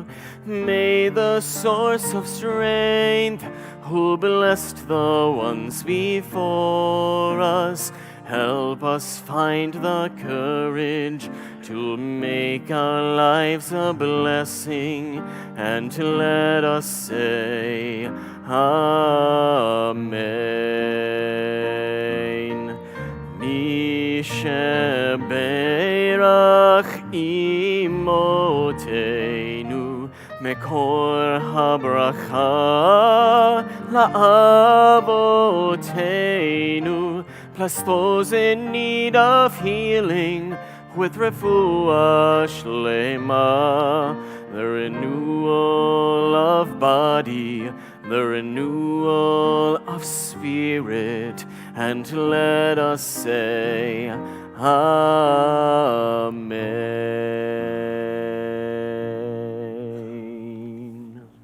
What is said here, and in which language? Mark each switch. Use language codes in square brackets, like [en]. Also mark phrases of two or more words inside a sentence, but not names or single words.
[en] May the source of strength, who blessed the ones before us, help us find the courage to make our lives a blessing, and to let us say, Amen. [he] מי שברך אמותינו מקור הברכה לאבותינו, [en] plus those in need of healing with [he] רפואה שלמה, [en] the renewal of body, the renewal of spirit, and to let us say, Amen.